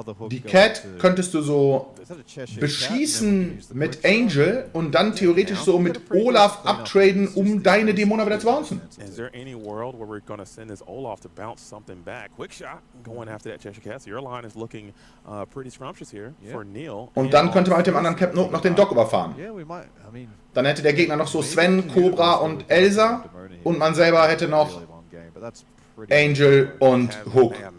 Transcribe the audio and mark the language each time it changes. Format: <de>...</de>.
<de>Die Cat könntest du so beschießen mit Angel und dann theoretisch so mit Olaf uptraden, um deine Dämonen wieder zu bouncen.</de> <en>Is there any world where we're going to send this Olaf to bounce something back? Quick shot going after that Cheshire Cat. So your line is looking pretty scrumptious here for Niel.</en> <de>Und dann könnte man mit dem anderen Captain Hook noch den Doc überfahren. Dann hätte der Gegner noch so Sven, Cobra und Elsa und man selber hätte noch Angel und Hook.</de>